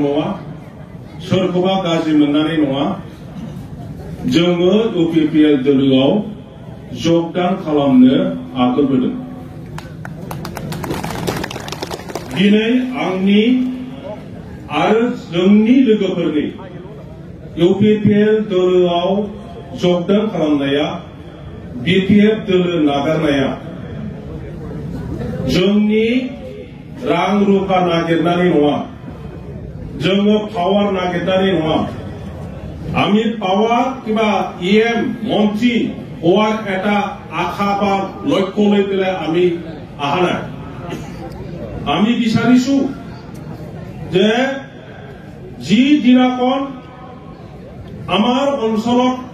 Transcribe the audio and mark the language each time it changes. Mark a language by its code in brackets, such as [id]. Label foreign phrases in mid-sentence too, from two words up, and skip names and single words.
[brx] नङा सोरखौबा गाज्रि मोननानै नङा जोङो UPPL दोलोआव जगदान खालामनो आगानबोदों दिनै आंनि आरो जोंनि लोगोफोरनि इउपिपिएल दोलोआव जगदान खालामनाया बिपिएफ दोलो नागारनाया जोंनि रां रुफा नागिरनानै नङा [as] जोङो पावार नागिरनानै नङा আমি পাওয়ার কিবা ইএম মন্ত্রী হওয়ার এটা আশা বা লক্ষ্য লৈ পেলাই আমি আহা নাই আমি বিচাৰিছো যে যি দিনাখন আমাৰ অঞ্চলত